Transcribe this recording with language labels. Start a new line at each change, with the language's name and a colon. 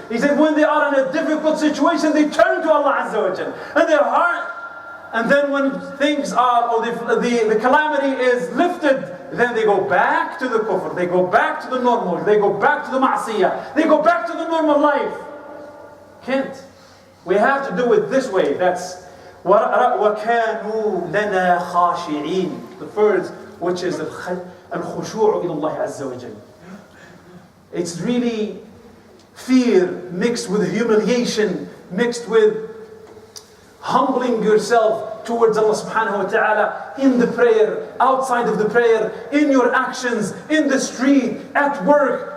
English: He said when they are in a difficult situation, they turn to Allah Azza wa Jal. And their heart, and then when things are, or the calamity is lifted, then they go back to the kufr, they go back to the normal, they go back to the ma'siyah, they go back to the normal life. Can't. We have to do it this way. That's
Arabic: وَكَانُوا لَنَا خَاشِعِينَ.
English: The first, which is
Arabic: الخشوع إلى الله عز وجل.
English: It's really fear mixed with humiliation, mixed with humbling yourself towards Allah subhanahu wa ta'ala in the prayer, outside of the prayer, in your actions, in the street, at work.